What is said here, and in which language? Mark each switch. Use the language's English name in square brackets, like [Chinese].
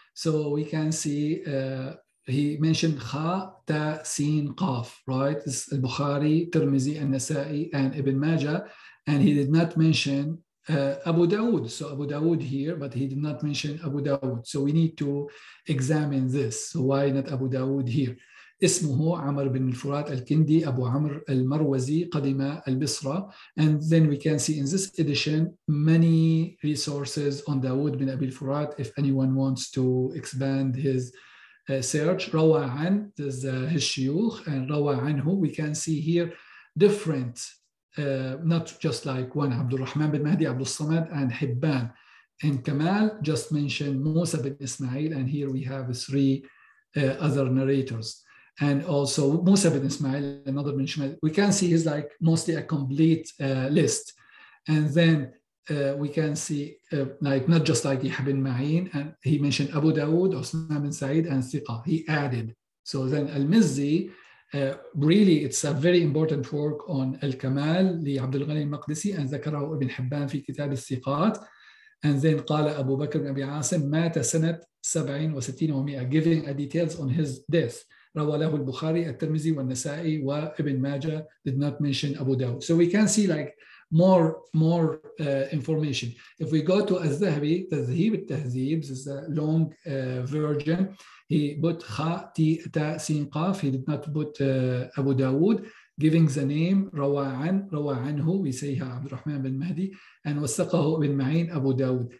[English] So we can see he mentioned Kha, Ta, Sin, Qaf, right? This is Bukhari, Tirmidhi, and Nasa'i, and Ibn Majah. And he did not mention Abu Dawud. So Abu Dawud here, but he did not mention Abu Dawud. So we need to examine this. So why not Abu Dawud here? [Arabic] اسمه عمر بن الفرات الكندي أبو عمرو المروزي قدم البصرة. [English] And then we can see in this edition many resources on Dawood bin Abi al-Furat if anyone wants to expand his search. [Arabic] روى عن, [English] this is his shuyukh, and [Arabic] روى عنه, [English] we can see here different, not just like one, Abdul Rahman bin Mahdi, Abdul Samad, and Hibban. And Kamal just mentioned Musa bin Ismail, and here we have 3 other narrators. And also Musa bin Ismail, another bin Ismail. We can see is like mostly a complete list. And then we can see like not just like Yahya bin Ma'in, and he mentioned Abu Dawud, Osman bin Sa'id, and Thiqa. He added. So then Al-Mizzi, really it's a very important work on Al-Kamal [Arabic] لعبد الغني المقدسي, [English] and [Arabic] ذكره ابن حبان في كتاب الثقات. [English] And then [Arabic] قال أبو بكر بن أبي عاصم مات سنة 67 و100, giving details on his death. روى له البخاري الترمذي والنسائي وابن ماجه, [English] did not mention Abu Dawud. So we can see like more information. If we go to Al-Zahabi, تذهيب التهذيب, this is a long version. He put Kha, Ti, Ta, Sin, Qaf. He did not put Abu Dawud, giving the name Rawa anhu, we say Abd al-Rahman bin Mahdi, and wasaqahu bin Ma'in Abu Dawud.